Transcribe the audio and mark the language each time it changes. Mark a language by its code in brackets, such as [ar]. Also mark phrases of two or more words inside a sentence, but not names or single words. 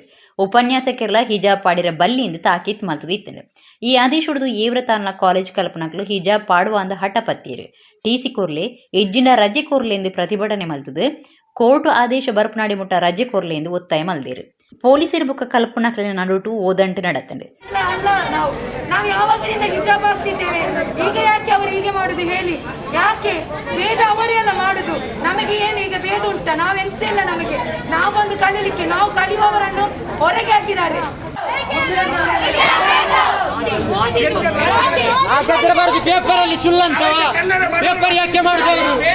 [tcy] ಉಪನ್ಯಾಸಕ್ಕೆಲ್ಲ ಹಿಜಾಬ್ ಪಾಡಿರ ಬಲ್ಲಿಂದು ತಾಕೀತ್ ಮಲ್ತದಿತ್ತಂಡು. ಈ ಆದೇಶ ಹೊಡೆದು ಏವ್ರತಾನ ಕಾಲೇಜ್ ಕಲ್ಪನಕ್ಲು ಹಿಜಾಬ್ ಪಾಡುವ ಅಂದ ಹಠ ಪತ್ತೀರು. ಟಿಸಿ ಕೋರ್ಲೆ ಎಜ್ಜಿಂಡ ರಜೆ ಕೋರ್ಲೆ ಎಂದು ಪ್ರತಿಭಟನೆ ಮಲ್ತದು. ಕೋರ್ಟ್ ಆದೇಶ ಬರ್ಪನಾಡಿ ಮುಟ್ಟ ರಜೆ ಕೋರ್ಲೆ ಎಂದು ಒತ್ತಾಯ ಮಲ್ದೇರು. ಪೊಲೀಸರ ಬುಕ್ಕ ಕಲ್ಪನಕ್ಲಿನ ನಡುಟು ಓದಂಟು ನಡತ್ತಂಡು. [kn] ನಾವು ಯಾವಾಗದಿಂದ ಹಿಜಾಬ್ ಆಗ್ತಿದ್ದೇವೆ, ಈಗ ಯಾಕೆ ಅವರು ಹೀಗೆ ಮಾಡುದು ಹೇಳಿ? ಯಾಕೆ ಭೇದ ಅವರೆಲ್ಲ ಮಾಡುದು? ನಮಗೆ ಏನು ಈಗ ಭೇದ ಉಂಟ? ನಾವೆಂತೆಲ್ಲ ನಮಗೆ ನಾವೊಂದು ಕಲೀಲಿಕ್ಕೆ ನಾವು ಕಲಿಯುವವರನ್ನು ಹೊರಗೆ ಹಾಕಿದ್ದಾರೆ. ಪೇಪರ್ ಅಲ್ಲಿ ಸುಳ್ಳಂತ ಪೇಪರ್ ಯಾಕೆ ಮಾಡಿದವರು